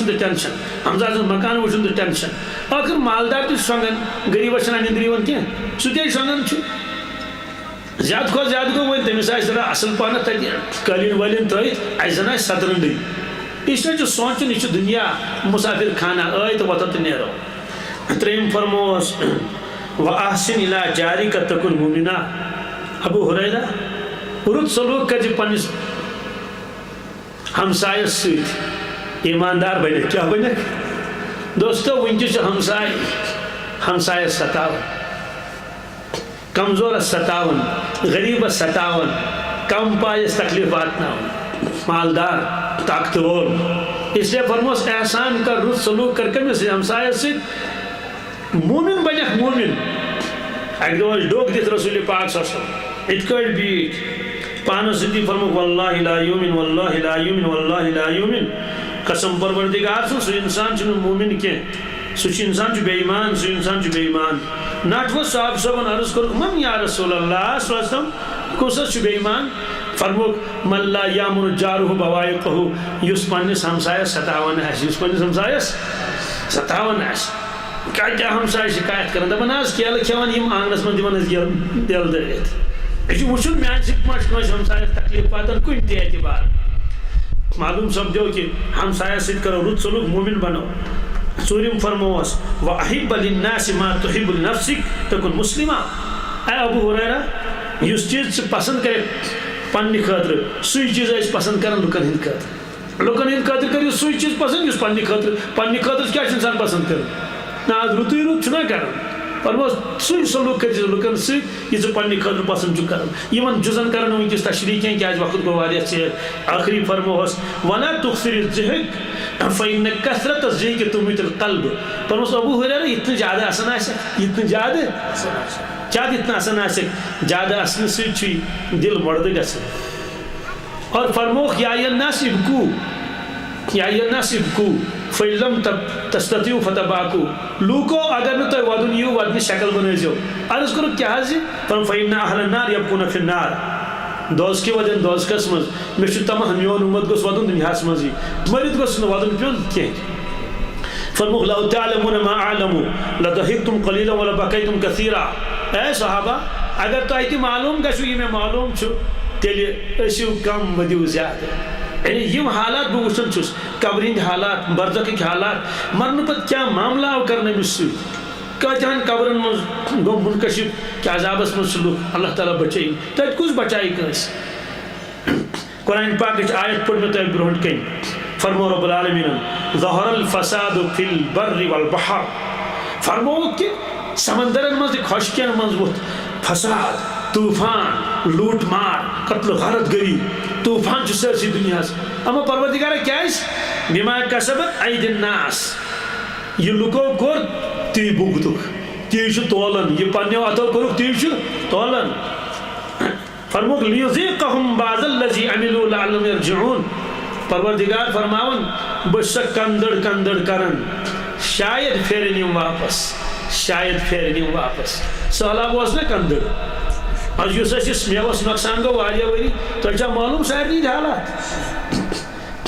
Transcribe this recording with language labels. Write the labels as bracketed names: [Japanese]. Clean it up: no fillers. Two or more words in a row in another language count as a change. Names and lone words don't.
[Kashmiri] تہٕ ٹینشن ہمساے سٕنٛز مکان وٕچھُن تہٕ ٹینشن ٲخٕر مالدار تہِ چھُ شۄنٛگان غریٖبس چھنہٕ نِندٕر یِوان کینٛہہ سُہ تہِ ہے شۄنٛگان چھُ زیادٕ کھۄتہٕ زیادٕ گوٚو وۄنۍ تٔمِس آسہِ تھوڑا اصل پہنتھ تتہِ قٲلیٖن وٲلیٖن ترٲیِتھ اسہِ زن آسہِ سترنٛڈٕے اسلیے چھُ سونٛچُن یہِ چھُ دُنیا مُسافر خانہ تہٕ وۄتھو تہٕ نیرو ترٛیٚیِم فرموس [Arabic] وَأَحْسِنْ إِلَىٰ جَارِكَ تَكُن مُؤْمِنًا [Kashmiri] ابو ہریرہ رُت سلوٗک کٔرزِ پننِس ہمسایس سۭتۍ ایماندار بنِکھ کیٛاہ بنِکھ دوستو وٕنکیٚس چھُ ہمسایس ستاوان کمزورس ستاوان غریبس ستاوان کم پایس تکلیف واتناوان مالدار طاقتور اس لیے فرموس احسان کر رُت سلوٗک کر کٔمِس ہمسایس سۭتۍ مومن بنیکھ مومن اکہِ دۄہ ٲسۍ ڈوٚکھ دِتھ رسول پاک [Arabic] صلی اللہ علیہ وسلم [Kashmiri] یِتھ کٲٹھۍ بیٖٹھۍ پانس سۭتی فرموکھ [Arabic] واللہ لا یومن واللہ لا یومن واللہ لا یومن [Kashmiri] قسم پروردگار سُنٛد سُہ انسان چھُنہٕ مومن کینٛہہ سُہ چھُ انسان چھُ بے ایمان سُہ انسان چھُ بے ایمان نٹوٕ صاحب صٲبن عرض کوٚرُکھ [Arabic] من یا رسول اللہ صلی اللہ علیہ وسلم [Kashmiri] کُس حظ چھُ بے ایمان فرموکھ [Arabic] من لا یامن جارہ بوائقہ [Kashmiri] یُس پننِس ہمسایس ستاوان آسہِ کتہِ ہمساے شکایت کران دپان حظ کیلہٕ کھٮ۪وان یِم آنگنس منٛز دِوان ٲسۍ دٮ۪ل دٲرِتھ یہِ چھُ وٕچھُن میانہِ سۭتۍ ما چھُ کٲنٛسہِ ہمسایس تکلیف واتان کُنہِ تہِ اعتبار معلوٗم سپدیو کہِ ہمسایس سۭتۍ کرو رُت سلوٗک مومن بنو ژوٗرِم فرمووس [Arabic] وَأَحِبَّ لِلنَّاسِ مَا تُحِبُّ لِنَفْسِكَ تَكُن مُسلِمًا. [Kashmiri] اے ابو ہریرہ یُس چیٖز ژٕ پسنٛد کَرکھ پننہِ خٲطرٕ سُے چیٖز ٲسۍ پسنٛد کران لُکن ہٕنٛدِ خٲطرٕ. لُکن ہٕنٛدِ خٲطرٕ کٔرِو سُے چیٖز پسنٛد یُس پننہِ خٲطرٕ کیٛاہ چھُ اِنسان پسنٛد کران. نہ آز رُتُے رُت چھُنہ کران فرموس سُے سلوٗک کٔرۍ زِ لُکن سۭتۍ یہِ ژٕ پننہِ خٲطرٕ پسنٛد چھُکھ کران. یِمن جُزن کرن نہٕ وٕنکیٚس تشریح کینٛہہ کیٛازِ وقت گوٚو واریاہ ژیر. آخری فرموہس [Arabic] وَلَا تُکثِرِ الضِّحِكَ فَإِنَّ كَثْرَةَ الضِّحِكِ تُمِيتُ الْقَلْبَ. [Kashmiri] فرموس ابو ہریرہ یِتھ نہٕ زیادٕ اَسان آسٮ۪کھ یِتھ نہٕ زیادٕ یِتھ نہٕ اَسان آسٮ۪کھ زیادٕ اَسنہٕ سۭتۍ چھُے دِل مۄردٕ گژھان. اور فرموکھ [Arabic] یا اَیُّہَا النَّاسُ ابْکُوا فَإِن لَمْ تَسْتَطِیعُوا فَتَبَاکُوا. [Kashmiri] لوٗکو اگر نہٕ تۄہہِ وَدُن یِیو وَدنٕچ شکل بنٲیزیو. عرض کوٚرُکھ کیٛاہ حظ یہِ [Arabic] فَإِنَّ أَہْلَ النَّارِ يَبْکُونَ فِي النَّارِ. [Kashmiri] دوزکہِ وَدن دوزکس منٛز مےٚ چھُ تماہ میون اُمت گوٚژھ وَدُن دُنیاہس منٛزٕے مٔرِتھ گوٚژھ نہٕ وَدُن پیوٚن کینٛہہ. [Arabic] فرموکھ لَوْ تَعْلَمُونَ مَا أَعْلَمُ لَضَحِكْتُمْ قَلِيلًا وَلَبَكَيْتُمْ كَثِيرًا. [Kashmiri] اے صحابہ اگر تۄہہِ تہِ معلوٗم گژھِوٕ یہِ مےٚ معلوٗم چھُ تیٚلہِ ٲسِو کم ؤدِو زیادٕ. یعنی یِم حالات بہٕ وٕچھان چھُس قبرِ ہٕنٛدۍ حالات برزخٕکۍ حالات مرنہٕ پتہٕ کیٛاہ معاملہ آو کرنہٕ أمِس سۭتۍ. کۭتہن قبرن منٛز گوٚو منقشِب کہِ عذابس منٛز چھُ لُکھ اللہ تعالیٰ بچٲیِن تتہِ کُس بچایہِ کٲنٛسہِ. قرآن پاکٕچ آیت پٔر مےٚ تۄہہِ برونٛٹھ کَنۍ فرمو رۄب العالمیٖنن [Arabic] ظہر الفساد فی البر والبحر. [Kashmiri] فرمووُکھ کہِ سمندرن منٛز تہِ خۄشکٮ۪ن منٛز ووٚتھ فساد طوٗفان لوٗٹ مار قتل غارت گری طوٗفان چھُ سٲرسٕے دُنیاہس. اما پروردگارا کیٛازِ [Arabic] بِما کسبت ایدی الناس. [Kashmiri] یہِ لُکو کوٚر تی بُگتُکھ تی چھُ تولان یہِ پننیو اتھو کوٚرُکھ تی چھُ تولان. [Arabic] فرموکھ لیُذیٖقَہُم بَعْضَ الَّذِی عَمِلُوا لَعَلَّهُمْ یَرْجِعُونَ. [Kashmiri] پروردگار فرماوان بہٕ چھُ سا کندٕر کران شاید پھیرن یِم واپس. سہلاب اوس نا کندٕر آز یُس اَسہِ میوَس نۄقصان گوٚو واریاہ ؤری تۄہہِ چھا معلوٗم سارنٕے ہِنٛدۍ حالات.